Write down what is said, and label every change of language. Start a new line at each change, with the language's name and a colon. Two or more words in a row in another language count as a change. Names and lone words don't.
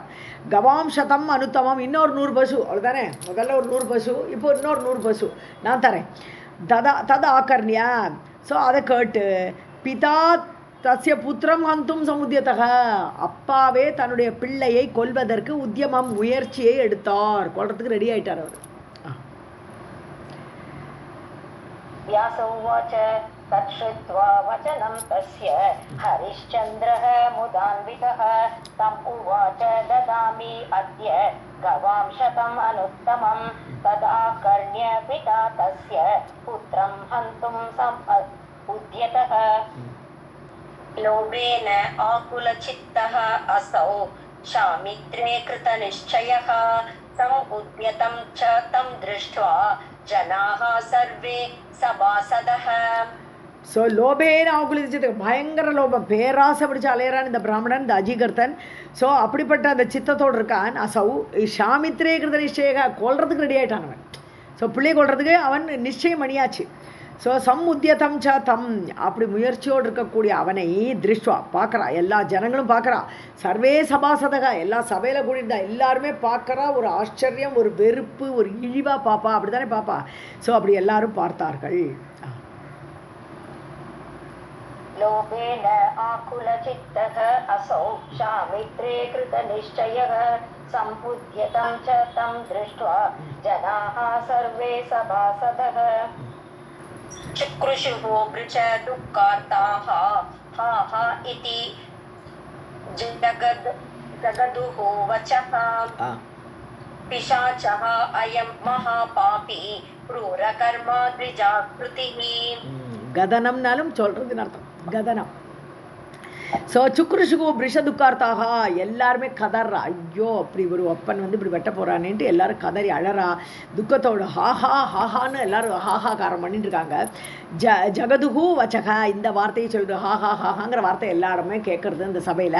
Sanskrit: गवां शतम् अनुत्तमम्,
Tamil: இன்னொரு 100 பசு, அவ்வளோதானே, முதல்ல ஒரு 100 பசு, இப்போ இன்னொரு 100 பசு நான் தரேன்.
Sanskrit: तत् आकर्ण्य.
Tamil: ஸோ அதை கேட்டு
Sanskrit: पिता तस्य पुत्रं हन्तुं समुद्यतः,
Tamil: அப்பாவே தன்னுடைய பிள்ளையை கொல்வதற்கு உத்தியமம் முயற்சியை எடுத்தார், கொல்றதுக்கு ரெடி ஆயிட்டார் அவர்.
Sanskrit: व्यासोवाच तच्छ्रुत्वा वचनं तस्य हरिश्चन्द्रः मुदान्वितः तम् उवाच ददामि अद्य गवां शतम् अनुत्तमं तदाकर्ण्य पिता तस्य पुत्रं हन्तुं समुद्यतः. लोभेन आकुलचित्तः असौ शामित्रे कृतनिश्चयः समुद्यतं च तं दृष्ट्वा जनाः सर्वे सभासदः.
Tamil: ஸோ
Sanskrit: लोभेन आकुलचित्तः,
Tamil: பயங்கர லோபம், பேராசை பிடிச்ச அலையறான் இந்த பிராமணன், இந்த அஜீகர்த்தன். ஸோ அப்படிப்பட்ட அந்த சித்தத்தோடு இருக்கான்.
Sanskrit: असौ शामित्रे कृत निश्चयः,
Tamil: கொல்றதுக்கு ரெடி ஆகிட்டான் அவன். ஸோ பிள்ளை கொல்றதுக்கு அவன் நிச்சயம் அணியாச்சு. ஸோ
Sanskrit: समुद्यतं च तं,
Tamil: அப்படி முயற்சியோடு இருக்கக்கூடிய அவனை திருஷ்டுவா பார்க்குறா, எல்லா ஜனங்களும் பார்க்குறா,
Sanskrit: सर्वे सभासदः,
Tamil: எல்லா சபையில் கூடியிருந்தா எல்லாருமே பார்க்குறா, ஒரு ஆச்சரியம், ஒரு வெறுப்பு, ஒரு இழிவாக பாப்பா, அப்படி தானே பாப்பா. ஸோ அப்படி எல்லாரும் பார்த்தார்கள்.
Sanskrit: लोभेन आकुलचित्तः असौ शामित्रे कृतनिश्चयः सम्बुध्यतं च तं दृष्ट्वा जनाः सर्वे सभासदः. चक्रुषुः वृच दुःखार्ताः हा हा इति जगदुः वचः पिशाचः अयं महापापी क्रूरकर्मा द्विजाकृतिः.
Tamil: கதனம்னாலும் சொல்கிறதுன்னு அர்த்தம், கதனம். ஸோ
Sanskrit: चुक्रुशुः भृश दुःखार्ताः,
Tamil: எல்லாருமே கதறா, ஐயோ அப்படி ஒரு ஒப்பன் வந்து இப்படி வெட்ட போகிறானேன்ட்டு எல்லாரும் கதறி அழறா, துக்கத்தோடு ஹாஹா ஹாஹான்னு எல்லாரும் ஹாஹாகாரம் பண்ணிட்டு இருக்காங்க.
Sanskrit: जगदुः वचः,
Tamil: இந்த வார்த்தையை சொல்லுது, ஹாஹா ஹாஹாங்கிற வார்த்தை எல்லாருமே கேட்குறது இந்த சபையில்.